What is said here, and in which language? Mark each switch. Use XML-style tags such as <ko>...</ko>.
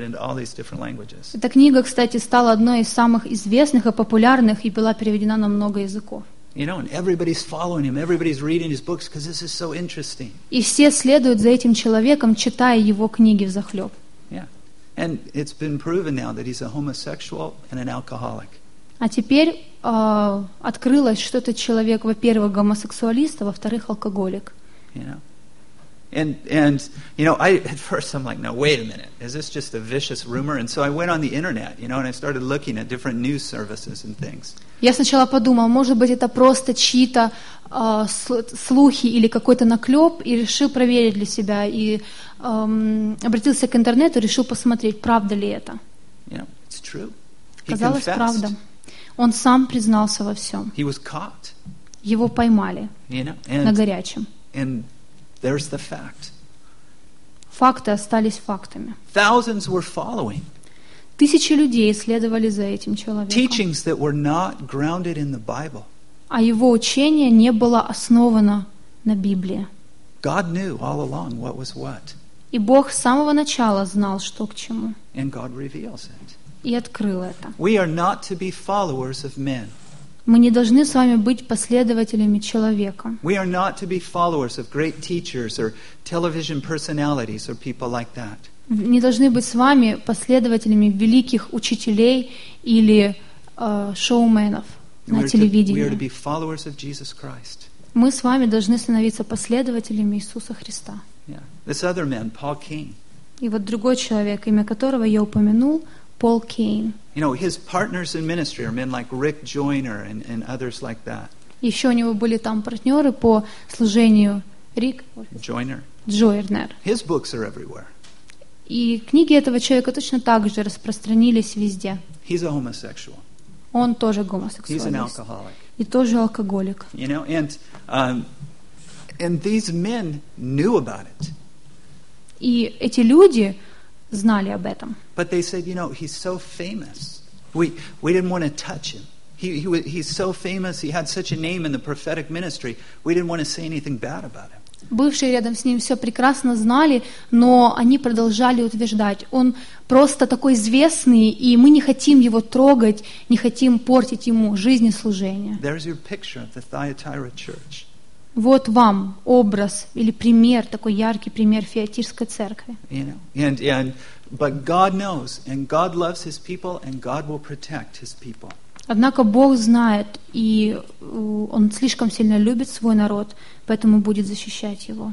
<ru>Эта книга, кстати, стала одной из самых известных и популярных, и была переведена на много языков.</ru> <en>You know, and everybody's following him. Everybody's reading his books because this is so interesting.</en> <ru>И все следуют за этим человеком, читая его книги взахлеб.</ru> <en>Yeah, and it's been proven now that he's a homosexual and an alcoholic.</en> <ru>А теперь открылось, что этот человек, во-первых, гомосексуалист, а во-вторых, алкоголик.</ru> <en>You know? And you know, I at first I'm like, no, wait a minute, is this just a vicious rumor? And so I went on the internet, you know, and I started looking at different news services and things.</en> <ru>Я сначала подумал, может быть, это просто чьи-то слухи или какой-то наклеп, и решил проверить для себя, и обратился к интернету, решил посмотреть, правда ли это.</ru> <en>You know, it's true.</en> <ru>Казалось, правда. Он сам признался во всем.</ru> <en>He was caught.</en> <ru>Его поймали,</ru> <en>you know,</en> <ru>на горячем.</ru> <en>And there's the fact.</en> <ru>Факты остались фактами.</ru> <en>Thousands were following.</en> <ru>Тысячи людей следовали за этим человеком.</ru> <en>Teachings that were not grounded in the Bible.</en> <ru>А его учение не было основано на Библии.</ru> <en>God knew all along what was what.</en> <ru>И Бог с самого начала знал, что к чему.</ru> <en>And God reveals it.</en> <ru>И открыл это.</ru> <en>We are not to be followers of men.</en> <ru>Мы не должны с вами быть последователями человека.</ru> <en>We are not to be followers of great teachers or television personalities or people like that.</en> <ru>Не должны быть с вами последователями великих учителей или шоуменов на телевидении.</ru> <en>We are to be followers of Jesus Christ.</en> <ru>Мы с вами должны становиться последователями Иисуса Христа.</ru> <en>Yeah. This other man, Paul King.</en> <ru>И вот другой человек, имя которого я упомянул, Paul Kane.</ru> <en>You know, his partners in ministry are men like Rick Joyner and others like that.</en> <ru>Еще у него были там партнеры по служению. Рик</ru> <en>Joyner. Joyner. His books are everywhere.</en> <ru>И книги этого человека точно так же распространились везде.</ru> <en>He's a homosexual.</en> <ru>Он тоже гомосексуалист.</ru> <en>He's an alcoholic.</en> <ru>И тоже алкоголик.</ru> <en>You know, and these men knew about it.</en> <ru>И эти люди знали об этом.</ru> <en>But they said, you know, he's so famous. We didn't want to touch him. He's so famous. He had such a name in the prophetic ministry. We didn't want to say anything bad about him.</en> <ru>Бывшие рядом с ним все прекрасно знали, но они продолжали утверждать: он просто такой известный, и мы не хотим его трогать, не хотим портить ему жизнь и служение.</ru> <en>There's your picture of the Thyatira church.</en> <ru>Вот вам образ или пример, такой яркий пример Фиатирской церкви.</ru> <en>You know, but God knows, and God loves his people, and God will protect his people.</en> <ru>Однако Бог знает, и он слишком сильно любит свой народ, поэтому будет защищать его.</ru>